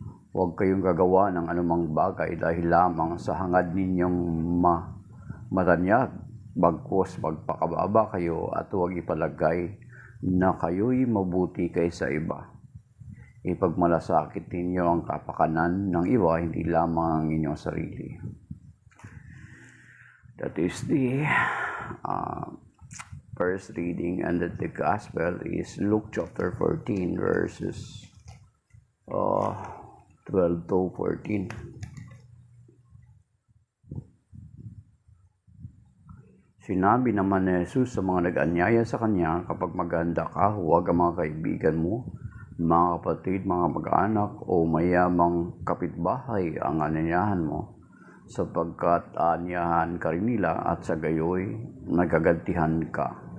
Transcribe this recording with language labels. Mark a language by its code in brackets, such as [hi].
[tl] Huwag kayong gagawa ng anumang bagay dahil lamang sa hangad ninyong matanyag, bagkus magpakababa kayo at huwag ipalagay na kayo'y mabuti kaysa iba. Ipagmalasakit ninyo ang kapakanan ng iba, hindi lamang ang inyong sarili. [en] That is the first reading, and the Gospel is Luke chapter 14 verses 12 to 14. [tl] Sinabi naman ni Jesus sa mga nag-anyaya sa kanya, kapag maganda ka, huwag ang mga kaibigan mo, mga kapatid, mga mag-anak, o mayamang kapitbahay ang anyayahan mo, sapagkat aanyahan ka rin nila at sa gayoy nagagantihan ka.